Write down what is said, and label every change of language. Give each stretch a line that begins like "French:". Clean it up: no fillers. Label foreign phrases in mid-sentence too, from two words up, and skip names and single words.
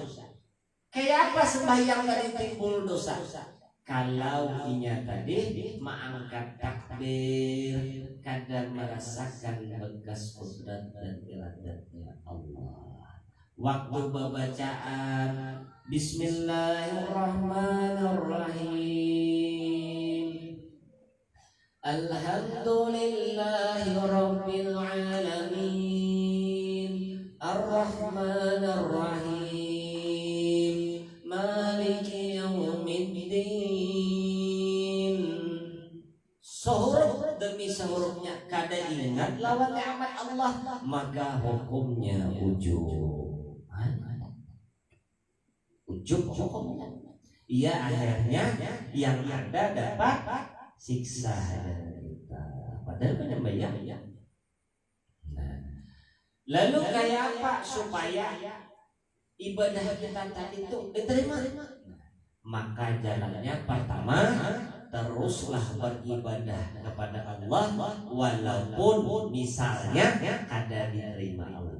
Banjar: Kayak apa sembahyang tadi timbul dosa? Kalau inya tadi mengangkat takbir, kada merasakan bekas qudrat dan iradatnya Allah. Waktu bacaan
Arabic: بسم الله الرحمن الرحيم، الحمد لله رب العالمين، الرحمن الرحيم، مالك يوم الدين.
Banjar: Sehuruf demi sehurufnya kada ingat lawan nikmat Allah, maka hukumnya ujub. Ujub hukumnya. Ia akhirnya yang ada dapat siksa dari kita. Padahal penyembah ya. Nah, lalu kayak apa supaya ibadah kita tadi itu diterima? Maka jalannya pertama, teruslah beribadah kepada Allah walaupun misalnya kada diterima Allah.